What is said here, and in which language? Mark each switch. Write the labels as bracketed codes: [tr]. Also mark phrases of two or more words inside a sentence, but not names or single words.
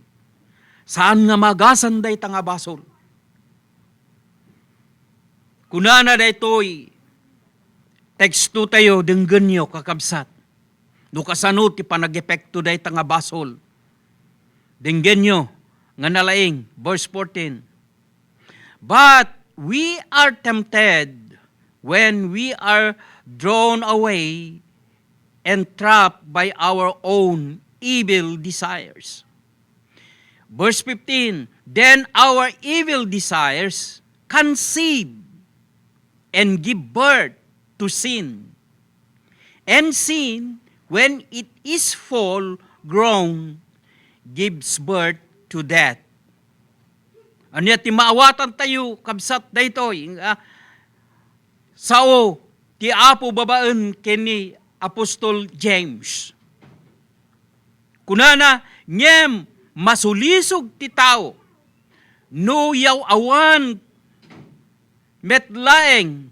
[ilo] Saan nga magasan dayta nga basol. Kunana daytoy teksto tayo denggen nyo kakabsat. No kasano ti panag-epekto dayta nga basol. Denggen nyo nga nalaing verse 14. [en] But we are tempted when we are drawn away and trapped by our own evil desires. Verse 15, then our evil desires conceive and give birth to sin. And sin, when it is full grown, gives birth to death. [ilo] Ano ti maawatan tayo, kabsat daytoy, sao ti Apo babaen kini Apostol James. Kunana, ngem masulisog ti tao, no yaw awan metlaeng.